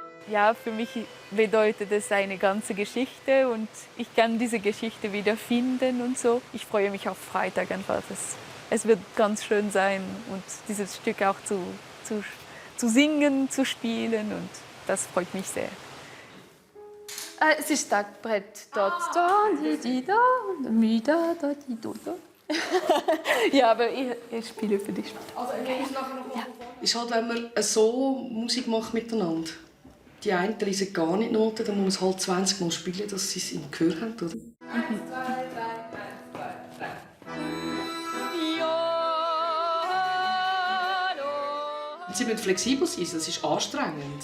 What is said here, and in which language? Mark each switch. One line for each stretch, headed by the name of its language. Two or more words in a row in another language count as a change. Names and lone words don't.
German: Ja, für mich bedeutet es eine ganze Geschichte und ich kann diese Geschichte wiederfinden und so. Ich freue mich auf Freitag einfach. Es wird ganz schön sein und dieses Stück auch zu singen, zu spielen und das freut mich sehr. Es ist Tagbrett. Dort, da, di, da, mi, da, di, do, da. Ja, aber ich spiele für dich. Also, ist halt, wenn man so Musik macht miteinander. Die einen lesen gar nicht Noten, dann muss man es halt 20 Mal spielen, dass sie es im Gehör haben, oder? Und sie müssen flexibel sein, das ist anstrengend.